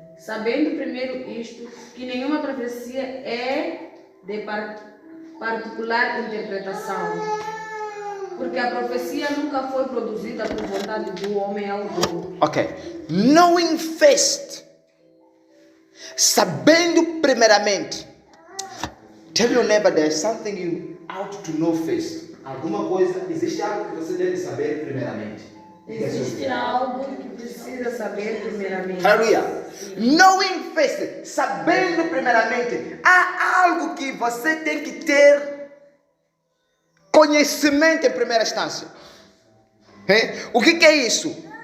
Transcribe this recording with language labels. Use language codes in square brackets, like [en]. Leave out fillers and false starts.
[pt] Sabendo primeiro isto, que nenhuma profecia é de particular interpretação, porque a profecia nunca foi produzida por vontade do homem algum. [en] Ok. Knowing first. [pt] Sabendo primeiramente. [en] Tell your neighbor there's something you ought to know first. [pt] Alguma coisa, existe algo que você deve saber primeiramente. Existe algo que precisa saber primeiramente. Aleluia. [en] Knowing first, [pt] sabendo primeiramente, há algo que você tem que ter conhecimento em primeira instância. O que é isso?